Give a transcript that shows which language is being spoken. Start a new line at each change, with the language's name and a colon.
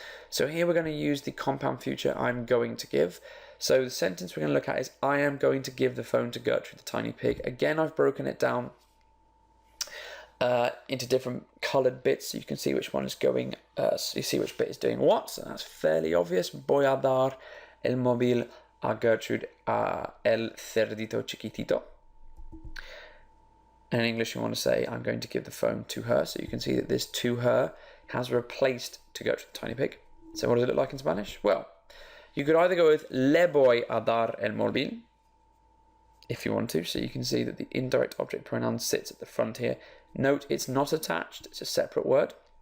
English: So here we're going to use the compound future I'm going to give. So the sentence we're going to look at is I am going to give the phone to Gertrude the tiny pig. Again, I've broken it down into different coloured bits so you can see which one is going, so you see which bit is doing what. So that's fairly obvious.
Spanish: Voy a dar el móvil a Gertrude el cerdito chiquitito.
English: And in English, you want to say, I'm going to give the phone to her. So you can see that this to her has replaced to Gertrude the tiny pig. So what does it look like in Spanish? Well, you could either go with
Spanish: le voy a dar el móvil,
English: if you want to. So you can see that the indirect object pronoun sits at the front here. Note it's not attached, it's a separate word.